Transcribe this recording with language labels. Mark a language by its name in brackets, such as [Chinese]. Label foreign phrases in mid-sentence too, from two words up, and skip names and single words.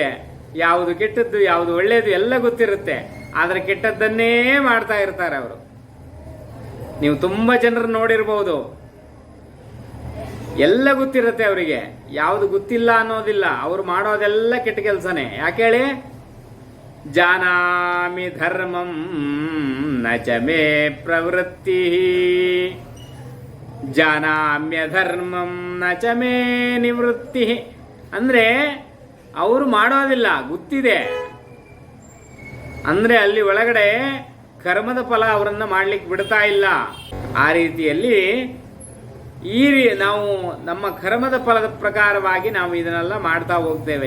[Kannada] ಯಾವುದು ಕೆಟ್ಟದ್ದು ಯಾವುದು ಒಳ್ಳೆಯದು ಎಲ್ಲ ಗೊತ್ತಿರುತ್ತೆ. ಆದರೆ ಕೆಟ್ಟದ್ದನ್ನೇ ಮಾಡ್ತಾ ಇರ್ತಾರೆ ಅವರು. ನೀವು ತುಂಬ ಜನರು ನೋಡಿರ್ಬೋದು. ಎಲ್ಲ ಗೊತ್ತಿರುತ್ತೆ ಅವರಿಗೆ, ಯಾವುದು ಗೊತ್ತಿಲ್ಲ ಅನ್ನೋದಿಲ್ಲ. ಅವರು ಮಾಡೋದೆಲ್ಲ ಕೆಟ್ಟ ಕೆಲಸನೇ. ಯಾಕೆ ಹೇಳಿ, [Sanskrit] ಜಾನಾಮಿ ಧರ್ಮಂ ನಚ ಮೇ ಪ್ರವೃತ್ತಿ, ಜಾನಾಮ್ಯ ಧರ್ಮಂ ನಚ ಮೇ ನಿವೃತ್ತಿ. [Kannada] ಅಂದ್ರೆ ಅವರು ಮಾಡೋದಿಲ್ಲ, ಗೊತ್ತಿದೆ. ಅಂದ್ರೆ ಅಲ್ಲಿ ಒಳಗಡೆ ಕರ್ಮದ ಫಲ ಅವರನ್ನ ಮಾಡ್ಲಿಕ್ಕೆ ಬಿಡ್ತಾ ಇಲ್ಲ. ಆ ರೀತಿಯಲ್ಲಿ ನಾವು ನಮ್ಮ ಕರ್ಮದ ಫಲದ ಪ್ರಕಾರವಾಗಿ ನಾವು ಇದನ್ನೆಲ್ಲ ಮಾಡ್ತಾ ಹೋಗ್ತೇವೆ.